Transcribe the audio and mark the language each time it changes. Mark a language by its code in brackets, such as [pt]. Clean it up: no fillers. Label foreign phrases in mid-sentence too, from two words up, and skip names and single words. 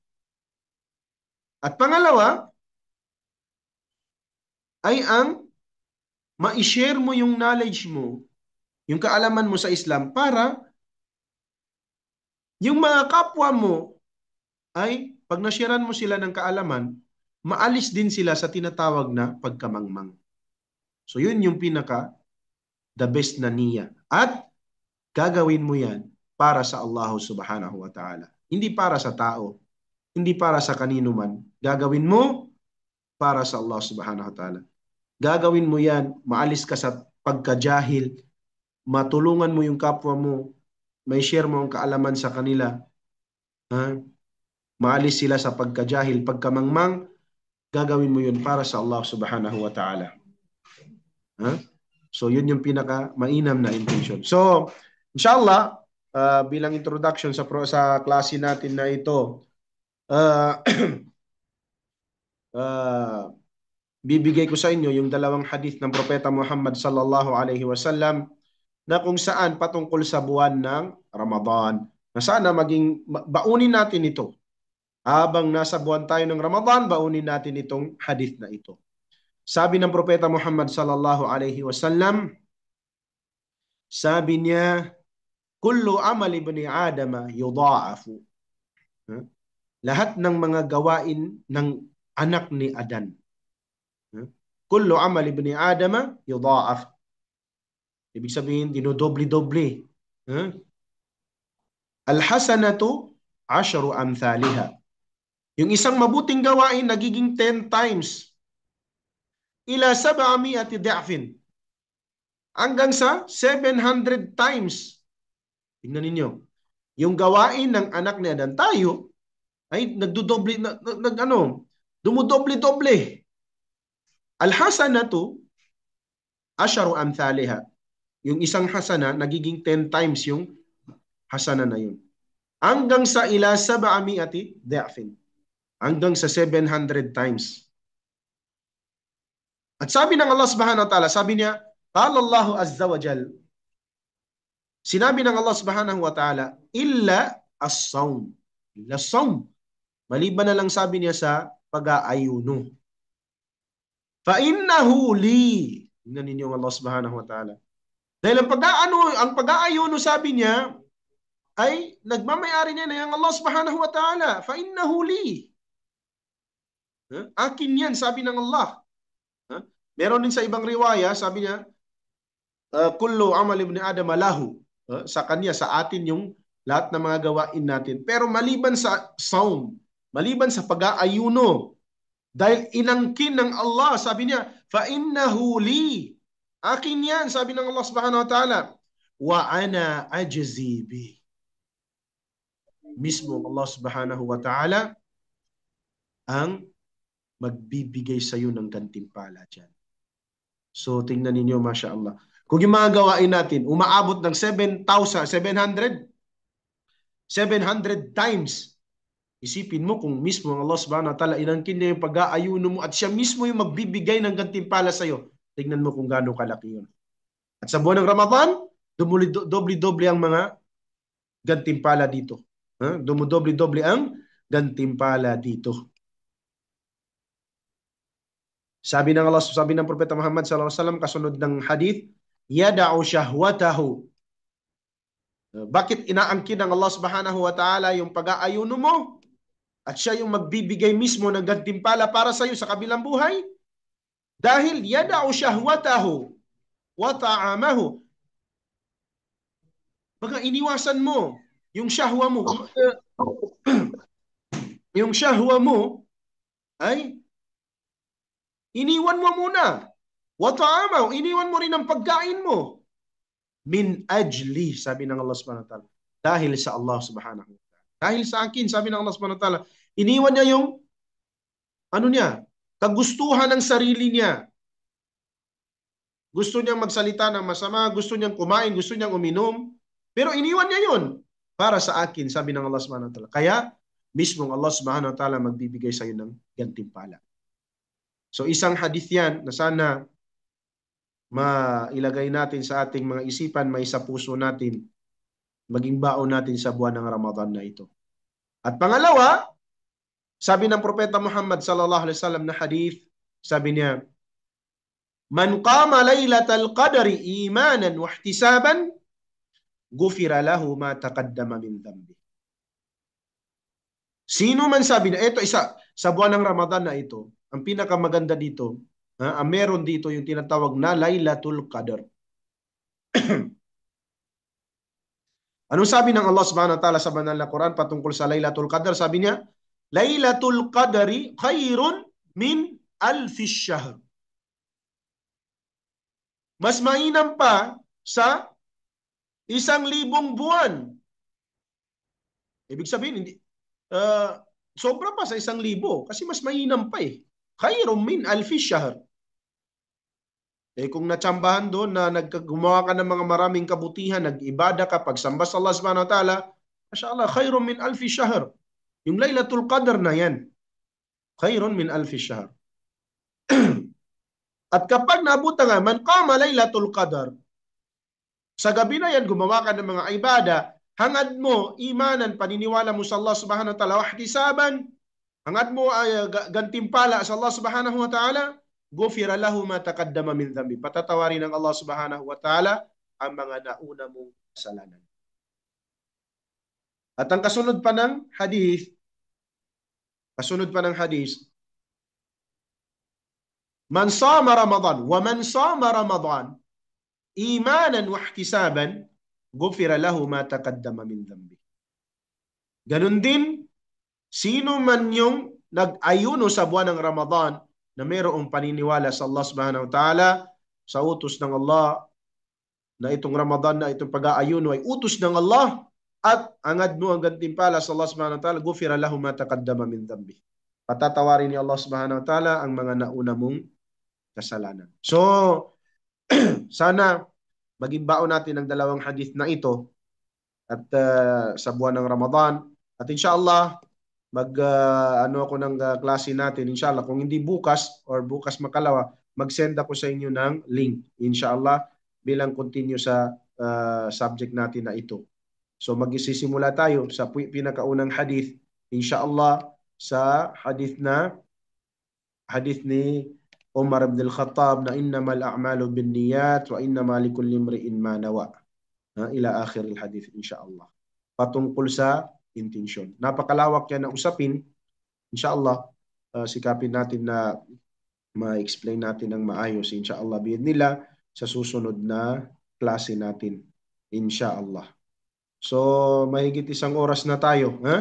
[tl] At pangalawa, ay ang ma-share mo yung knowledge mo, yung kaalaman mo sa Islam para yung mga kapwa mo ay pag nasharean mo sila ng kaalaman, maalis din sila sa tinatawag na pagkamangmang. So yun yung the best na niya. At gagawin mo yan para sa Allah [ar] سبحانه وتعالى. [tl] Hindi para sa tao. Hindi para sa kanino man. Gagawin mo para sa Allah [ar] سبحانه وتعالى. [tl] Gagawin mo yan, maalis ka sa pagkajahil, matulungan mo yung kapwa mo, may share mo ang kaalaman sa kanila. Maalis sila sa pagkajahil, pagkamangmang, gagawin mo yun para sa Allah [ar] سبحانه وتعالى. [tl] So yun yung pinaka-mainam na intention. So, inshallah, bilang introduction sa klase natin na ito, bibigay ko sa inyo yung dalawang hadith ng Propeta Muhammad [ar] صلى الله عليه وسلم [tl] na kung saan patungkol sa buwan ng Ramadan. Na sana baunin natin ito. Habang nasa buwan tayo ng Ramadan, baunin natin itong hadith na ito. Sabi ng Propeta Muhammad [ar] صلى الله عليه وسلم, [tl] Sabi niya, [ar] كل عمل ابن آدم يضاعف. [tl] Lahat ng mga gawain ng anak ni Adan. [ar] كل عمل ابن آدم يضاعف. [tl] Ibig sabihin, dinodobli-dobli. [ar] الحسنة عشر أمثالها. [tl] Yung isang mabuting gawain nagiging 10 times. [ar] إلى 700 ضعف. [tl] Hanggang sa 700 times. Tingnan ninyo. Yung gawain ng anak ni Adan, tayo ay nagdudoble, dumudoble-doble. [ar] الحسنة عشر أمثالها. [tl] Yung isang hasana, nagiging 10 times yung hasana na yun. Hanggang sa [ar] إلى 700 ضعف. [tl] Hanggang sa 700 times. At sabi ng Allah [ar] سبحانه وتعالى, [tl] sabi niya, [ar] قال الله عز وجل, [tl] sinabi ng Allah [ar] سبحانه وتعالى, إلا الصوم. إلا الصوم. [tl] Maliban na lang sabi niya sa pag-aayuno. [ar] فإنه لي. [tl] Tingnan ninyo ang Allah [ar] سبحانه وتعالى. [tl] Dahil ang pag-aayuno sabi niya, ay nagmamayari niya na yung Allah [ar] سبحانه وتعالى. فإنه لي. [tl] Akin yan, sabi ng Allah. Meron din sa ibang riwaya, sabi niya, [ar] كل عمل ابن آدم له. [tl] Sa kanya, sa atin yung lahat ng mga gawain natin. Pero maliban sa saum, maliban sa pag-aayuno, dahil inangkin ng Allah, sabi niya, [ar] فإنه لي. [tl] Akin yan, sabi ng Allah [ar] سبحانه وتعالى. وأنا أجزي به. [tl] Mismo Allah [ar] سبحانه وتعالى [tl] ang magbibigay sa iyo ng gantimpala dyan. So, tingnan ninyo, Masya Allah. Kung yung mga gawain natin, umaabot ng 700 times, isipin mo kung mismo ang Allah [ar] سبحانه وتعالى [tl] inangkin niya yung pag-aayuno mo at siya mismo yung magbibigay ng gantimpala sa iyo. Tingnan mo kung gaano kalaki yun. At sa buwan ng Ramadan, doble-doble ang mga gantimpala dito. Dumudoble-doble ang gantimpala dito. Sabi ng Allah, sabi ng Propeta Muhammad [ar] صلى الله عليه وسلم [tl] kasunod ng hadith, [ar] يدع شهوته. [tl] Bakit inaangkin ng Allah [ar] سبحانه وتعالى [tl] yung pag-aayuno mo? At siya yung magbibigay mismo ng gantimpala para sa iyo sa kabilang buhay? Dahil [ar] يدع شهوته وطعامه. [tl] Baka iniwasan mo yung shahwa mo. Yung shahwa mo ay iniwan mo muna. [ar] وطعامه, [tl] iniwan mo rin ang pagkain mo. [ar] من أجلي, [tl] sabi ng Allah [ar] سبحانه وتعالى. [tl] Dahil sa Allah [ar] سبحانه وتعالى. [tl] Dahil sa akin, sabi ng Allah [ar] سبحانه وتعالى, [tl] iniwan niya yung kagustuhan ng sarili niya. Gusto niyang magsalita ng masama, gusto niyang kumain, gusto niyang uminom, pero iniwan niya yun para sa akin, sabi ng Allah [ar] سبحانه وتعالى. [tl] Kaya, mismong Allah [ar] سبحانه وتعالى [tl] magbibigay sa iyo ng gantimpala. So, isang hadith yan na sana mailagay natin sa ating mga isipan, may sa puso natin, maging baon natin sa buwan ng Ramadan na ito. At pangalawa, sabi ng Propeta Muhammad [ar] صلى الله عليه وسلم [tl] na hadith, sabi niya, [ar] من قام ليلة القدر إيمانا واحتسابا غفر له ما تقدم من ذنبه. [tl] Sino man sabi na, ito isa, sa buwan ng Ramadan na ito, ang pinakamaganda dito, ang meron dito yung tinatawag na Laylatul Qadr. Anong sabi ng Allah [ar] سبحانه وتعالى [tl] sa banal na Quran patungkol sa Laylatul Qadr? Sabi niya, [ar] ليلة القدر خير من ألف شهر. [tl] Mas mainam pa sa 1,000 buwan. Ibig sabihin, hindi, sobra pa sa 1,000 kasi mas mainam pa eh. [ar] خير من ألف شهر. [tl] Kung natsambahan doon na gumawa ka ng mga maraming kabutihan, nag-ibada ka, pagsamba sa Allah [ar] سبحانه وتعالى, [tl] mashallah, [ar] خير من ألف شهر. [tl] Yung Laylatul Qadr na yan. [ar] خير من ألف شهر. [tl] At kapag nabuta nga, [ar] من قام ليلة القدر, [tl] sa gabi na yan, gumawa ka ng mga ibada, hangad mo, imanan, paniniwala mo sa Allah [ar] سبحانه وتعالى, [tl] wahtisaban, hangad mo ay gantimpala sa Allah [ar] سبحانه وتعالى, غفر له ما تقدم من ذنبه. [tl] Patatawarin ng Allah [ar] سبحانه وتعالى [tl] ang mga nauna mong kasalanan. At ang kasunod pa ng hadith, [ar] من صام رمضان ومن صام رمضان إيمانا واحتسابا غفر له ما تقدم من ذنبه. [tl] Ganun din, sino man yung nag-ayuno sa buwan ng Ramadan na mayroong paniniwala sa Allah [ar] سبحانه وتعالى, [tl] sa utos ng Allah, na itong Ramadan na itong pag-aayuno ay utos ng Allah, at angad mo ang gantimpala sa Allah [ar] سبحانه وتعالى, غفر له ما تقدم من ذنبه. [tl] Patatawarin ni Allah [ar] سبحانه وتعالى [tl] ang mga nauna mong kasalanan. So, sana maging baon natin ang dalawang hadith na ito at sa buwan ng Ramadan. At inshallah, ano ako ng klase natin. Inshallah, kung hindi bukas or bukas makalawa, mag-send ako sa inyo ng link. Inshallah, bilang continue sa subject natin na ito. So magsisimula tayo sa pinakaunang hadith. Inshallah, sa hadith ni Umar ibn al-Khattab na [ar] إنما الأعمال بالنيات وإنما لكل امرئ ما نوى. إلى آخر الحديث إن شاء الله. [tl] Patungkol sa intensyon. Napakalawak yan na usapin. Inshallah, sikapin natin na ma-explain natin ng maayos [ar] إن شاء الله بإذن الله [tl] sa susunod na klase natin inshallah. So mahigit isang oras na tayo, ha?